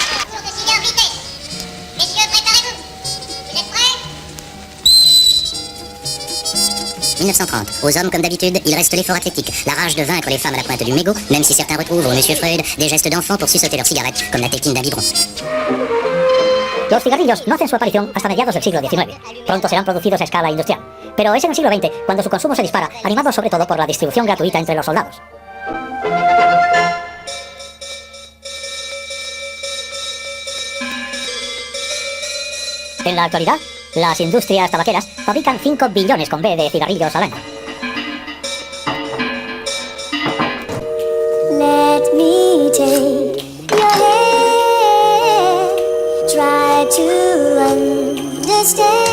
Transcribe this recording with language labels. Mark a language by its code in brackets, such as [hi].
[fr] Pour décider en vitesse. Messieurs, préparez-vous. Vous êtes prêts? 1930. Aux hommes, comme d'habitude, il reste l'effort athlétique, la rage de vaincre les femmes à la pointe du mégot, même si certains retrouvent au Monsieur Freud des gestes d'enfant pour sucer leur cigarette, comme la tétine d'un biberon. [es] Los cigarrillos no hacen su aparición hasta mediados del siglo XIX. Pronto serán producidos a escala industrial. Pero es en el siglo XX cuando su consumo se dispara, animado sobre todo por la distribución gratuita entre los soldados. En la actualidad, las industrias tabaqueras fabrican 5 billones con B de cigarrillos al año. [en] Let me take your hand, try to understand.